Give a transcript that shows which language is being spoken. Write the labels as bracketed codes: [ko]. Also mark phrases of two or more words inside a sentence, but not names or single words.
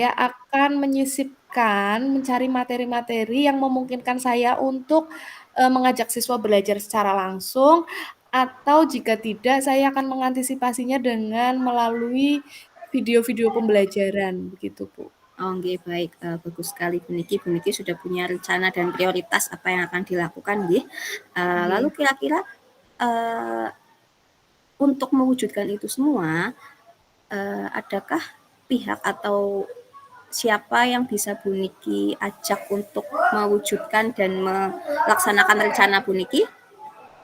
[id] Saya akan menyisipkan, mencari materi-materi yang memungkinkan saya untuk mengajak siswa belajar secara langsung, atau jika tidak, saya akan mengantisipasinya dengan melalui video-video pembelajaran, begitu, Bu. Oh, nggih, baik, bagus sekali Bu Niki. Bu Niki sudah punya rencana dan prioritas apa yang akan dilakukan nggih. Lalu Nggih. kira-kira, eee, untuk mewujudkan itu semua, adakah pihak atau siapa yang bisa Bu Niki ajak untuk mewujudkan dan melaksanakan rencana Bu Niki?